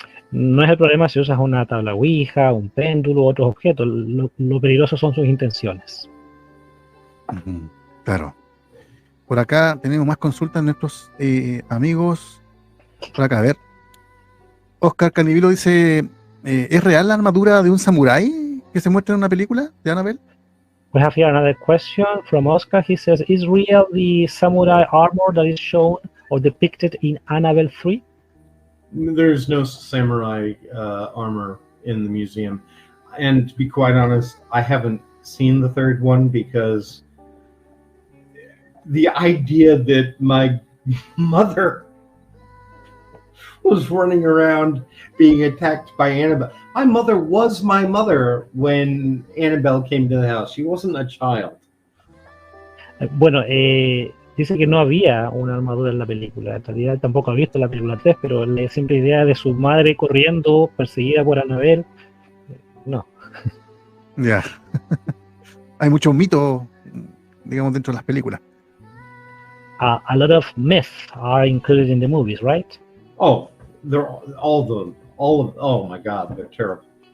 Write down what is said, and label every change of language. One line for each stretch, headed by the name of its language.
Spanish: No es el problema si usas una tabla Ouija, un péndulo, otros objetos. Lo peligroso son sus intenciones. Claro. Por acá tenemos más consultas de nuestros amigos. Por acá, a ver. Oscar Canivilo dice, ¿es real la armadura de un samurái que se muestra en una película de Annabelle?
English: We have here another question from Oscar. He says, is real the samurai armor that is shown or depicted in Annabelle 3? There's no samurai armor in the museum. And to be quite honest, I haven't seen the third one because the idea that my mother was running around being attacked by Annabelle. My mother was my mother when Annabelle came to the house. She wasn't a child.
Spanish: Bueno, dice que no había una armadura en la película. En realidad tampoco ha visto la película 3, pero la simple idea de su madre corriendo, perseguida por Annabelle, no. Ya. Hay muchos mitos, digamos, dentro de las películas.
English: A lot of myths are included in the movies, right? Oh, they're oh my God, they're terrible.